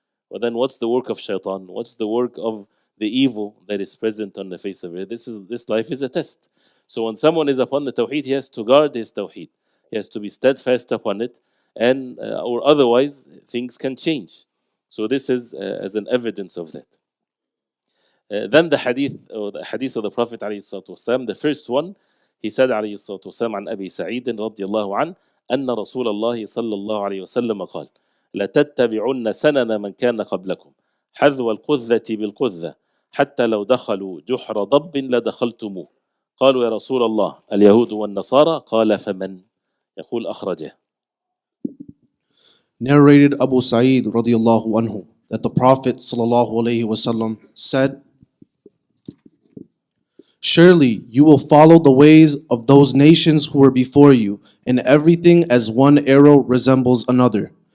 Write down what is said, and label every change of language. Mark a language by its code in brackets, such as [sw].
[en] But then what's the work of shaitan? What's the work of the evil that is present on the face of it? This life is a test. So when someone is upon the Tawheed, he has to guard his Tawheed. He has to be steadfast upon it, and or otherwise things can change. So this is as an evidence of that. Then the hadith, or the hadith of the Prophet ﷺ, the first one, he said ﷺ [ar] عن أبي سعيد رضي الله عنه أن رسول الله صلى الله عليه وسلم قال لتتبعن سنن من كان قبلكم حذو القذة بالقذة حتى لو دخلوا جحر ضب لدخلتموه قالوا يا رسول الله اليهود والنصارى قال فمن يقول أخرجه. [en] Narrated Abu Sa'id radiallahu anhu that the Prophet sallallahu alaihi wasallam said, surely you will follow the ways of those nations who were before you, and everything as one arrow resembles another.